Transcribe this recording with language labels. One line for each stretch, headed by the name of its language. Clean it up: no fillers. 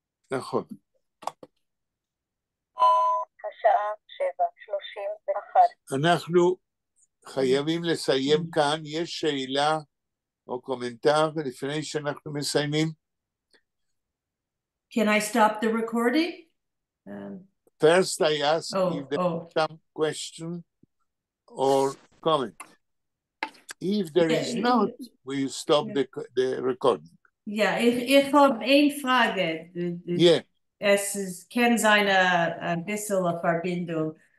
Hebrew: נכון. השעה 7:31. אנחנו חייבים לסיים כאן. יש שאלה או קומנטר לפני שאנחנו מסיימים?
English: Can I stop the recording? First, I ask if there is some question or comment. If there is not, we stop the recording.
German: Ja, ich habe eine Frage.
English: Yeah.
German: Es kann sein ein bisschen eine Verbindung.